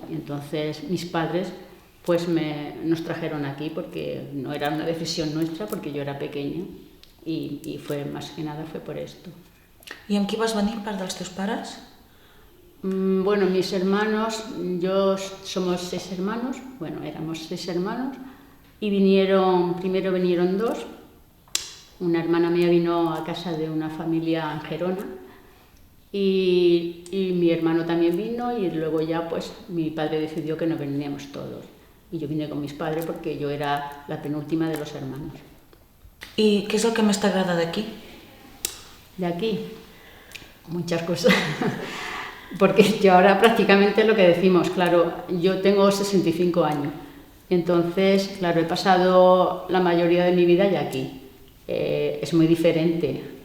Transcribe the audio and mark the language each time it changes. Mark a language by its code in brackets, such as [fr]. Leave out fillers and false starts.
[es] Y entonces mis padres pues nos trajeron aquí porque no era una decisión nuestra, porque yo era pequeña y fue más que nada fue por esto. [ca] I amb qui vas venir, part dels teus pares? [es] Bueno, mis hermanos, somos 6 hermanos, bueno, éramos 6 hermanos y primero vinieron 2. Una hermana mía vino a casa de una familia en Gerona y mi hermano también vino y luego ya pues mi padre decidió que nos veníamos todos. Y yo vine con mis padres porque yo era la penúltima de los hermanos. [ca] I què és el que més t'agrada d'aquí? [es] De aquí, muchas cosas. Porque yo ahora prácticamente lo que decimos, claro, yo tengo 65 años. Entonces, claro, he pasado la mayoría de mi vida ya aquí. Es muy diferente.